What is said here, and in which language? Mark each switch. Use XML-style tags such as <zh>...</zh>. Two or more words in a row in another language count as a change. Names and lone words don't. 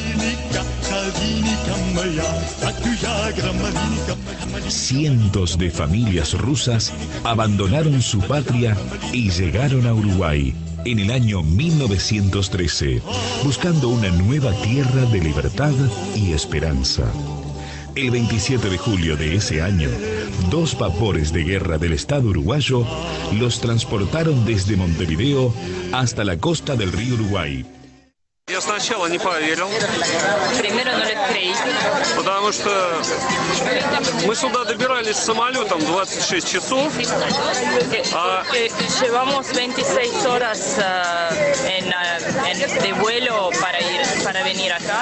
<es>Cientos de familias rusas abandonaron su patria y llegaron a Uruguay en el año 1913, buscando una nueva tierra de libertad y esperanza. El 27 de julio de ese año, 2 vapores de guerra del Estado uruguayo los transportaron desde Montevideo hasta la costa del río Uruguay.</es> <ru>Я сначала не поверил.</ru> <es>Primero no les creí.</es> <ru>Потому что мы сюда добирались самолетом 26 часов.</ru> <es>Llevamos 26 horas de vuelo para venir acá.</es>